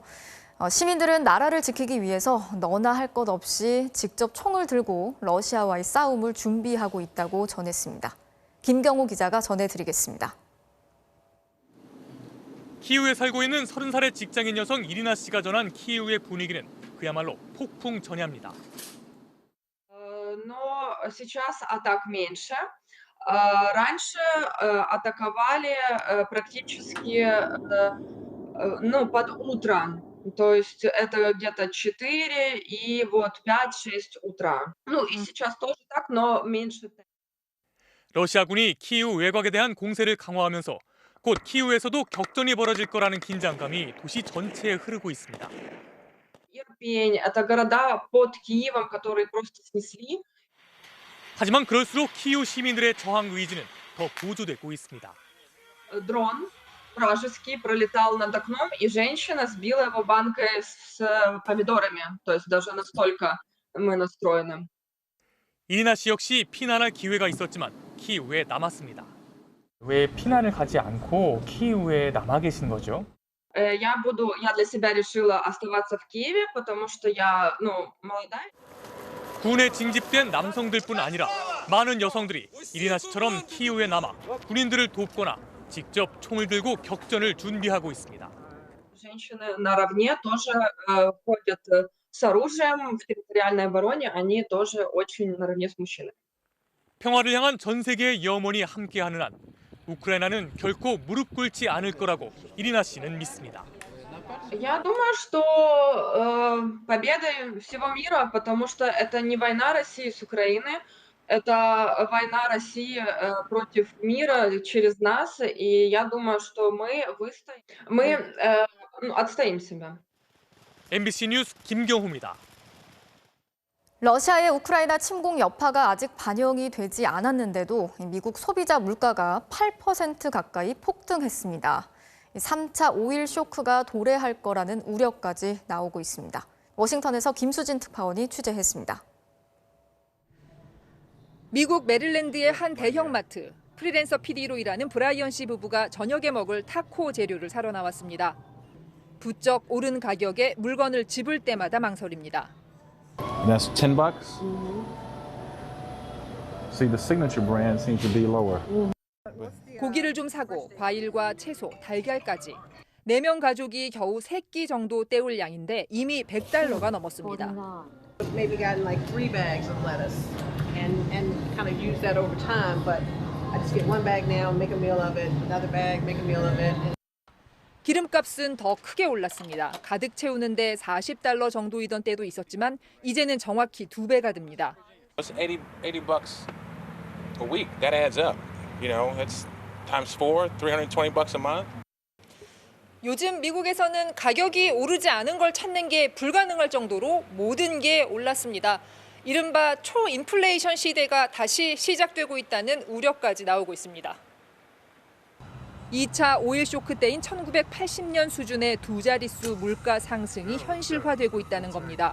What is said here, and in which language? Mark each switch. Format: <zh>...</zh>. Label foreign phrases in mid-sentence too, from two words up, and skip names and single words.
<ko>시민들은 나라를 지키기 위해서 너나 할 것 없이 직접 총을 들고 러시아와의 싸움을 준비하고 있다고 전했습니다. 김경호 기자가 전해드리겠습니다. 키이우에 살고 있는 30살의 직장인 여성 이리나 씨가 전한 키이우의 분위기는 그야말로 폭풍 전야입니다.</ko> <ru>Но сейчас атак меньше. Раньше атаковали практически под утро. То есть это где-то 4 и вот 5-6 утра. Ну и сейчас тоже так, но меньше.</ru> <ko>러시아군이 키이우 외곽에 대한 공세를 강화하면서 곧 키이우에서도 격전이 벌어질 거라는 긴장감이 도시 전체에 흐르고 있습니다.</ko> <ru>Ирпень — это города под Киевом, которые просто снесли.</ru> <ko>하지만 그럴수록 키이우 시민들의 저항 의지는 더 고조되고 있습니다.</ko> <ru>Дрон вражеский пролетал над окном, и женщина сбила его банкой с помидорами. То есть даже настолько мы настроены.</ru> <ko>이리나 씨 역시 피난할 기회가 있었지만 키이우에 남았습니다. 왜 피난을 가지 않고 키이우에 남아 계신 거죠?</ko> <ru>Я для себя решила оставаться в Киеве, потому что я, молодая.</ru> <ko>군에 징집된 남성들뿐 아니라 많은 여성들이 이리나 씨처럼 키이우에 남아 군인들을 돕거나 직접 총을 들고 격전을 준비하고 있습니다.</ko> <ru>Женщины наравне тоже ходят с оружием в территориальной обороне, они тоже очень наравне с мужчинами.</ru> <ko>평화를 향한 전 세계의 염원이 함께하는 한 우크라이나는 결코 무릎 꿇지 않을 거라고 이리나 씨는 믿습니다.</ko> <ru>Я думаю, что победа всего мира, потому что это не война России с Украиной, это война России против мира через нас, и я думаю, что мы отстоим себя.</ru> <ko>MBC 뉴스 김경호입니다. 러시아의 우크라이나 침공 여파가 아직 반영이 되지 않았는데도 미국 소비자 물가가 8% 가까이 폭등했습니다. 3차 오일 쇼크가 도래할 거라는 우려까지 나오고 있습니다. 워싱턴에서 김수진 특파원이 취재했습니다. 미국 메릴랜드의 한 대형마트, 프리랜서 PD로 일하는 브라이언 씨 부부가 저녁에 먹을 타코 재료를 사러 나왔습니다. 부쩍 오른 가격에 물건을 집을 때마다 망설입니다.</ko> <en>That's $10. See, the signature brand seems to be lower.</en> <ko>고기를 좀 사고 과일과 채소, 달걀까지 4명 가족이 겨우 3끼 정도 때울 양인데 이미 $100가 넘었습니다.</ko> <en>Maybe gotten like 3 bags of lettuce and kind of use that over time, but I just get 1 bag now, make a meal of it, another bag, make a meal of it.</en> <ko>기름값은 더 크게 올랐습니다. 가득 채우는데 $40 정도이던 때도 있었지만 이제는 정확히 2배가 됩니다.</ko> <en>It's $80 a week. That adds up. You know, that's times 4, $320 a month.</en> <ko>요즘 미국에서는 가격이 오르지 않은 걸 찾는 게 불가능할 정도로 모든 게 올랐습니다. 이른바 초인플레이션 시대가 다시 시작되고 있다는 우려까지 나오고 있습니다. 2차 오일 쇼크 때인 1980년 수준의 두 자릿수 물가 상승이 현실화되고 있다는 겁니다.</ko>